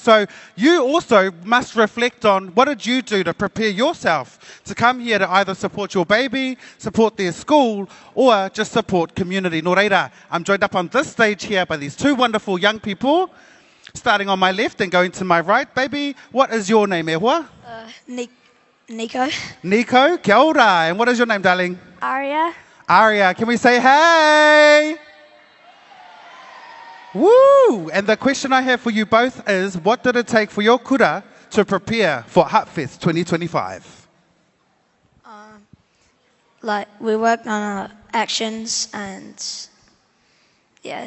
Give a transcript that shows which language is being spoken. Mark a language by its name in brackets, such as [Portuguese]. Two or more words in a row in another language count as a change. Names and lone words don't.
[English] So you also must reflect on, what did you do to prepare yourself to come here to either support your baby, support their school, or just support community? Noreira, I'm joined up on this stage here by these two wonderful young people, starting on my left and going to my right. Baby, what is your name, Ehua? Nico. Nico, [Māori] kia ora. [English] And what is your name, darling? Aria. Aria, can we say hey? Woo! And the question I have for you both is, what did it take for your kura to prepare for HuttFest 2025? Like, we worked on our actions and, yeah.